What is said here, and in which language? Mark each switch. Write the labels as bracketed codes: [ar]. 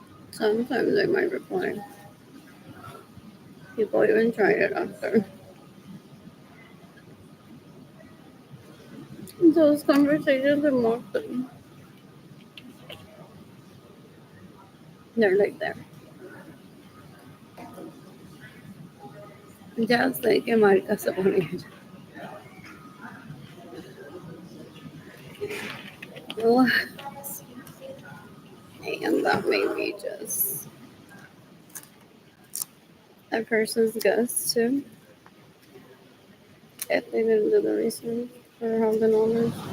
[en] Sometimes they might reply. People even tried it after. Those conversations are mostly they're like that. [es] Ya sé que marca se pone ella. [en] Well, and that may be just a person's guess too. If they didn't do the research or have the knowledge.